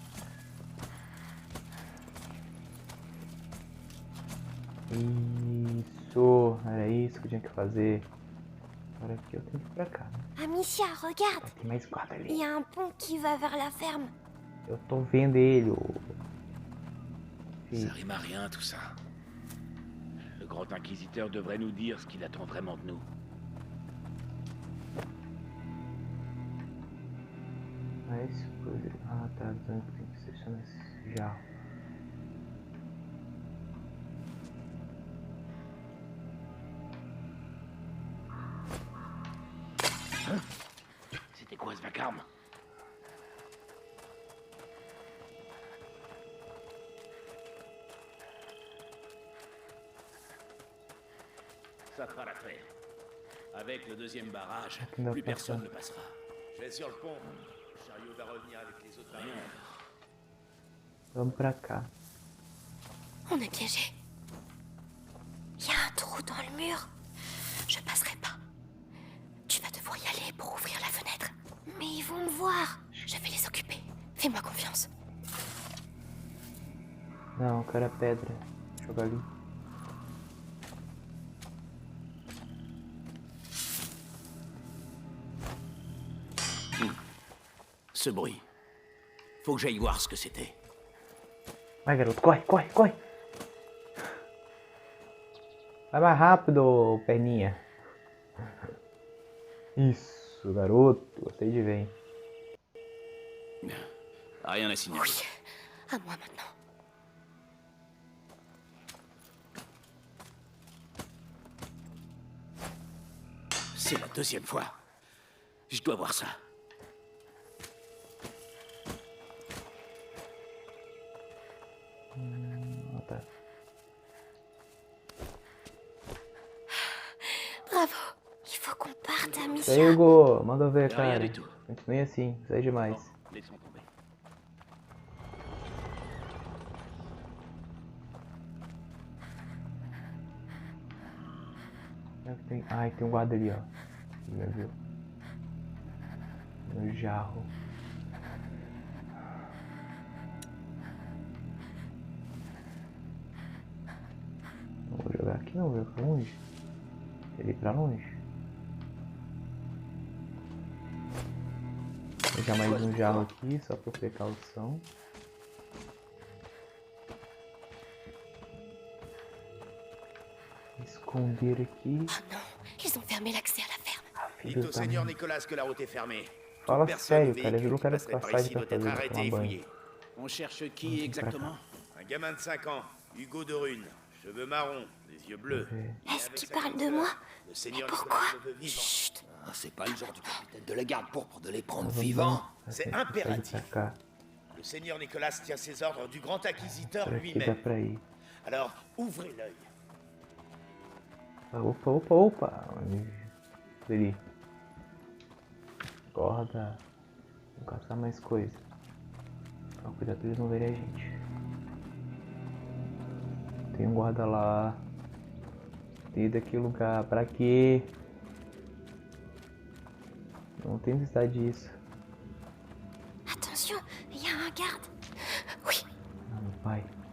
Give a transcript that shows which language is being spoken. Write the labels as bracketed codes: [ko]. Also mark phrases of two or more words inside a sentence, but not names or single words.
[pt] Isso, era isso que eu tinha que fazer. Agora aqui eu tenho que ir pra cá. [fr] Amicia, regarde. [pt] Tem mais guarda [fr] Il [pt] ali. [fr] y a un pont qui va vers la ferme. [pt] Eu tô vendo ele, ô. [fr] Ça rime à rien, tout ça. Le grand inquisiteur devrait nous dire ce qu'il attend vraiment de nous. [pt] mais coisa. Ah, tá. Tem que ser nesse jarro. [fr] C'était quoi ce vacarme? Ça fera l'affaire. Avec le deuxième barrage, Qui n'a plus pas personne ça. ne passera. Je vais sur le pont. Le chariot va revenir avec les autres barrières. [pt] Vamos pra cá. [fr] On est piégé. Il y a un trou dans le mur. Je passerai pas. Tu vas devoir y aller pour ouvrir la fenêtre. Mais ils vont me voir. Je vais les occuper. Fais-moi confiance. [pt] Não, eu quero a pedra. Joga ali. [fr] Ce bruit. Faut que j'aille voir ce que c'était. [pt] Vai, garoto, corre, corre, corre! Vai mais rápido, perninha. Isso, garoto. Gostei de ver, hein? [fr] Rien à signaler. Oui, à moi maintenant. C'est la deuxième fois. Je dois voir ça. [pt] Ah, tá. [fr] Bravo. Il faut qu'on parte à Amicia. [pt] Isso aí, Hugo. Manda ver, [fr] Rien [pt] cara. [fr] du tout. [pt] Continue assim. Isso aí é demais. [fr] Laissons tomber. [pt] Ai, tem um guarda ali, ó. Já viu? No jarro. Não vou jogar aqui não, vou pra longe. Quero ir pra longe. Vou deixar mais um jarro aqui, só por precaução. Esconder aqui. [fr] Oh non, ils ont fermé l'accès à la ferme. Dites [pt] Filho [fr] au [pt] da [fr] Seigneur [pt] mãe. [fr] Nicolas que la route est fermée. [pt] Fala [fr] Personne ou [pt] sério, cara. Eu [fr] véhicule [pt] não [fr] qui [pt] quero [fr] passerait par [pt] passagem [fr] ici [pt] pra [fr] doit être [pt] fazer [fr] arrêté [pt] tomar [fr] et [pt] banho. [fr] fouillé. On cherche qui exactement? Un gamin de 5 ans, Hugo de Rune, cheveux marrons, les yeux bleus. Est-ce qu'il parle de moi? Le Seigneur pourquoi? Nicolas le veut vivant. Chut. Ah, c'est pas le genre du capitaine de la garde pourpre de les prendre [pt] Vamos [fr] vivants. C'est [pt] pra [fr] impératif. [pt] cá. [fr] Le Seigneur Nicolas tient ses ordres du grand acquisiteur [pt] Por aqui dá [fr] lui-même. [pt] pra ir. [fr] Alors, ouvrez l'œil. [pt] Opa, opa, opa. Ali. Corda. Vamos caçar mais coisa. Então, cuidado pra eles não verem a gente. Tem um guarda lá. Tem daqui lugar. Pra quê? Não tem necessidade disso. [fr] Attention, il y a un garde. Oui. [pt] Ah, meu pai.